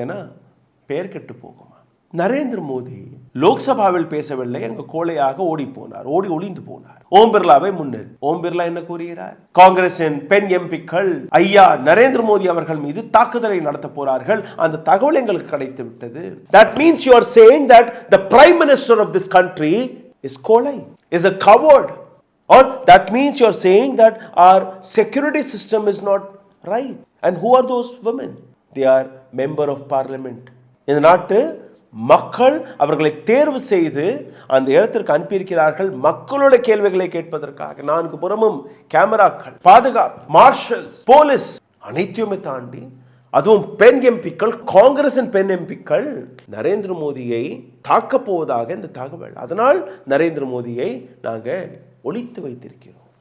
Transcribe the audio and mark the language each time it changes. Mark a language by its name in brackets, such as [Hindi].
[Tamil] என பெயர் கெட்டு போகுமா? நரேந்திர மோடி லோக்சபாவில் பேசவில்லை, அங்கு கோழையாக ஓடி போனார், ஓடி ஒளிந்து போனார். ஓம் பிர்லாவை முன்னேறி. ஓம் பிர்லா என்ன கூறுகிறார்? காங்கிரசின் பெண் எம்பிக்கள் ஐயா நரேந்திர மோடி அவர்கள் மீது தாக்குதலை நடத்த போறார்கள், அந்த தகவல் எங்களுக்கு கிடைத்து விட்டது. [English] That means you are saying that the prime minister of this country is kolai, is a coward, or that means you are saying that our security system is not right. And who are those women? They are member of parliament. [Tamil] இந்த நாட்டு மக்கள் அவர்களை தேர்வு செய்து அந்த இடத்திற்கு அனுப்பியிருக்கிறார்கள், மக்களுடைய கேள்விகளை கேட்பதற்காக. 4 புறமும் கேமராக்கள், பாதுகாப்பு, மார்ஷல்ஸ், போலீஸ், அனைத்தையுமே தாண்டி அதுவும் பெண் எம்பிக்கள், காங்கிரசின் பெண் எம்பிக்கள் நரேந்திர மோடியை தாக்கப் போவதாக இந்த தகவல். அதனால் நரேந்திர மோடியை நாங்கள் ஒளித்து வைத்திருக்கிறோம்.